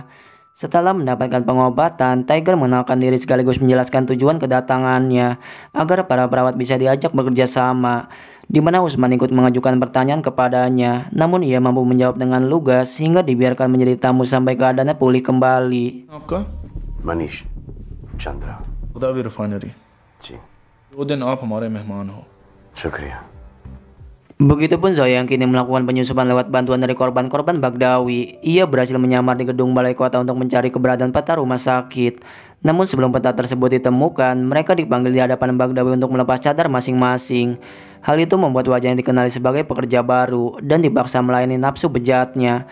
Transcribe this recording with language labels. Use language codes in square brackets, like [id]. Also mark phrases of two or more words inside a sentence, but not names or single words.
[id] Setelah mendapatkan pengobatan, Tiger mengenalkan diri sekaligus menjelaskan tujuan kedatangannya agar para perawat bisa diajak bekerja sama, di mana Usman ikut mengajukan pertanyaan kepadanya, namun ia mampu menjawab dengan lugas hingga dibiarkan menjadi tamu sampai keadaannya pulih kembali. [hi] आपका Manish Chandra. खुदावी रिफाइनरी जी, वो दिन आप हमारे मेहमान हो। शुक्रिया। [id] Begitupun Zoya yang kini melakukan penyusupan lewat bantuan dari korban-korban Bagdawi. Ia berhasil menyamar di gedung balai kota untuk mencari keberadaan peta rumah sakit. Namun sebelum peta tersebut ditemukan, mereka dipanggil di hadapan Bagdawi untuk melepas cadar masing-masing. Hal itu membuat wajahnya dikenali sebagai pekerja baru dan dipaksa melayani nafsu bejatnya.